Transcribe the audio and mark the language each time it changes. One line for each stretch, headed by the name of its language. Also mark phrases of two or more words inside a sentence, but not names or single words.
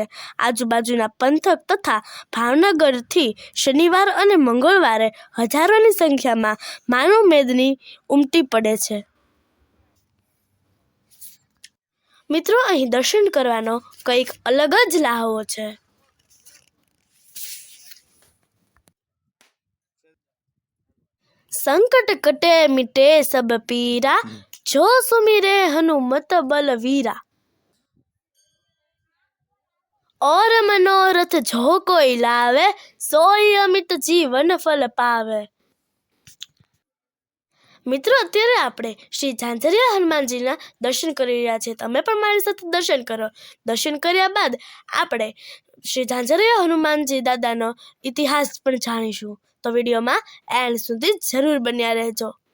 Gujarati: આજુબાજુના પંથક તથા ભાવનગરથી શનિવાર અને મંગળવારે હજારોની સંખ્યામાં માનવ મેદની ઉમટી પડે છે। મિત્રો અહીં દર્શન કરવાનો કંઈક અલગ જ લ્હાવો છે।
Awadhi: संकट कटे मिटे सब पीरा, जो सुमिरे हनुमत बलवीरा। और मनोरथ जो कोई लावे, सोई अमित जीवन फल पावे।
Gujarati: મિત્રો અત્યારે આપણે શ્રી ઝાંઝરિયા હનુમાનજીના દર્શન કરી રહ્યા છીએ। તમે પણ મારી સાથે દર્શન કરો। દર્શન કર્યા બાદ આપણે શ્રી ઝાંઝરિયા હનુમાનજી દાદાનો ઇતિહાસ પણ જાણીશું। તો વિડીયોમાં એન્ડ સુધી જરૂર બન્યા રહેજો।